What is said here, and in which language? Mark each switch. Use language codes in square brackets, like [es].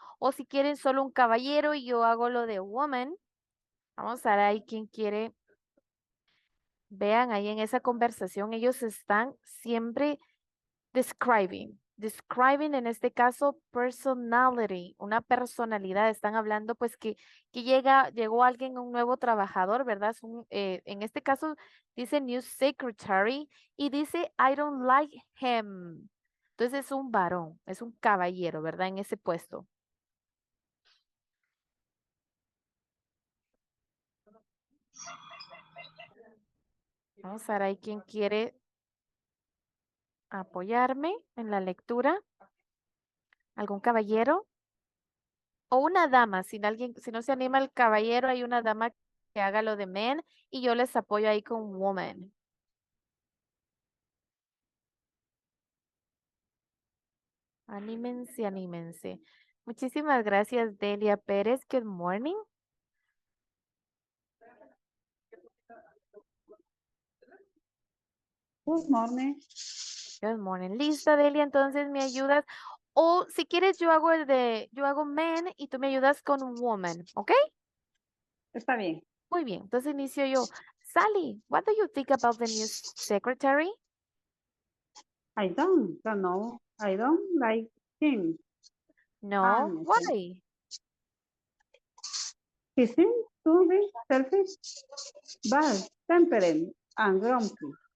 [es] O si quieren solo un caballero y yo hago lo de woman. Vamos a ver ahí quién quiere. Vean ahí en esa conversación, ellos están siempre describing en este caso personality, una personalidad. Están hablando pues que llegó alguien, un nuevo trabajador, ¿verdad? En este caso dice new secretary y dice [en] I don't like him. [es] Entonces es un varón, es un caballero, ¿verdad? En ese puesto. Vamos a ver ahí quién quiere apoyarme en la lectura. ¿Algún caballero? O una dama, si no se anima el caballero, hay una dama que haga lo de men y yo les apoyo ahí con woman. Anímense, anímense. Muchísimas gracias, Delia Pérez. [en] Good morning. Good morning. Good morning. [es] Lista, Delia, entonces me ayudas. O si quieres, yo hago men y tú me ayudas con woman, ¿ok? Está bien. Muy bien, entonces inicio yo. [en] Sally, what do you think about the new secretary? I don't know. I don't like him. No, Honestly. why? He seems to be selfish, bad tempered, and grumpy.